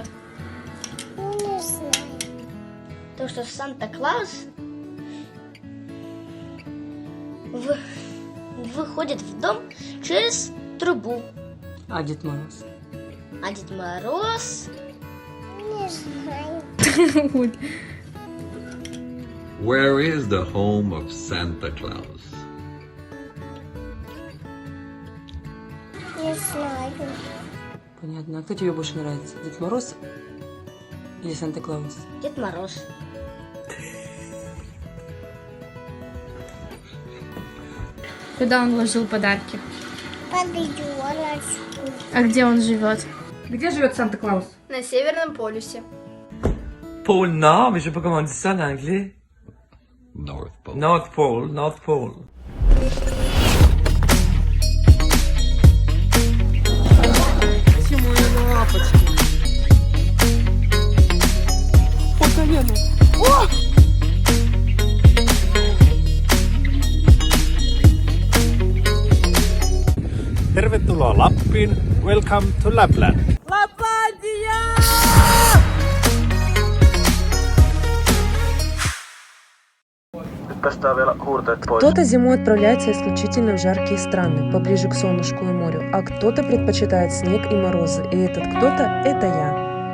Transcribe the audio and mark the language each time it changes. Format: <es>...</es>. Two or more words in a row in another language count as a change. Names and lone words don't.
<ru>Не знаю. То, что Санта-Клаус выходит в дом через трубу. А Дед Мороз? А Дед Мороз... Не знаю.</ru> <en>Where is the home of Santa Claus?</en> <ru>Не знаю. Понятно. А кто тебе больше нравится? Дед Мороз или Санта-Клаус? Дед Мороз. Куда он ложил подарки? Под елочку. А где он живет? Где живет Санта-Клаус? На Северном полюсе.</ru> <fr>Pôle Nord, mais je sais pas comment on dit ça en anglais.</fr> <en>North Pole. North Pole, North Pole.</en> <ru>Почему на лапочке? По колено.</ru> <fi>Tervetuloa Lappiin.</fi> <en>Welcome to Lapland.</en> <ru>Кто-то зимой отправляется исключительно в жаркие страны, поближе к солнышку и морю, а кто-то предпочитает снег и морозы, и этот кто-то – это я.</ru>